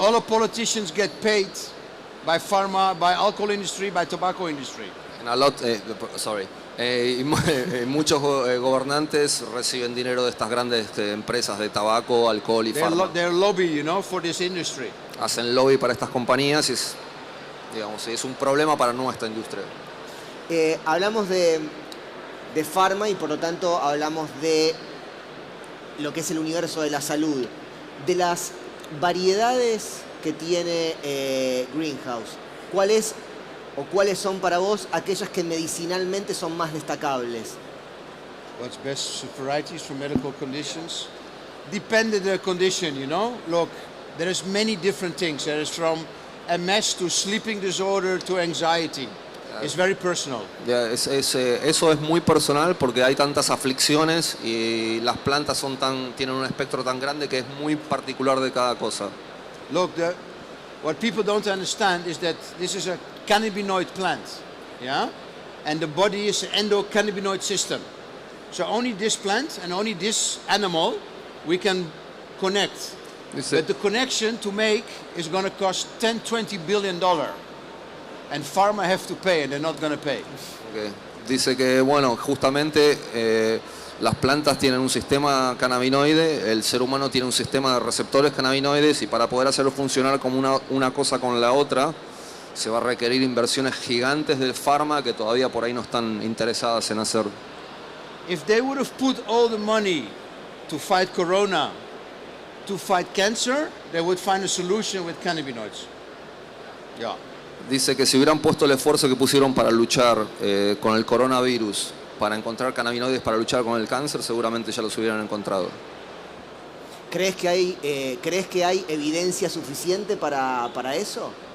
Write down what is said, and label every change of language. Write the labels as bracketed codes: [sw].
[en] all the politicians get paid by pharma, by alcohol industry, by tobacco industry. And a lot, sorry. [es] Muchos gobernantes reciben dinero de estas grandes empresas de tabaco, alcohol y farma. [en] They're lobby, you know, for this industry. [es] Hacen lobby para estas compañías y es un problema para nuestra industria. hablamos de pharma y por lo tanto hablamos de lo que es el universo de la salud. De las variedades que tiene Greenhouse, ¿cuáles son para vos aquellas que medicinalmente son más destacables? [en] What's best varieties for medical conditions? Depend on the condition, you know. Look, there is many different things. There is from MS to sleeping disorder to anxiety. It's very personal. [es] Eso es muy personal porque hay tantas aflicciones y las plantas tienen un espectro tan grande que es muy particular de cada cosa. [en] Look, what people don't understand is that this is a cannabinoid plant, yeah? And the body is an endocannabinoid system. So only this plant and only this animal we can connect. But the connection to make is going to cost $10-20 billion. And pharma have to pay, and they're not going to pay. Okay. [es] Dice que, bueno, justamente las plantas tienen un sistema cannabinoide, el ser humano tiene un sistema de receptores cannabinoides y para poder hacerlo funcionar como una cosa con la otra, se va a requerir inversiones gigantes del pharma que todavía por ahí no están interesadas en hacer. [en] If they would have put all the money to fight corona, to fight cancer, they would find a solution with cannabinoids. Yeah. [es] Dice que si hubieran puesto el esfuerzo que pusieron para luchar con el coronavirus, para encontrar cannabinoides para luchar con el cáncer, seguramente ya los hubieran encontrado. ¿Crees que hay evidencia suficiente para eso?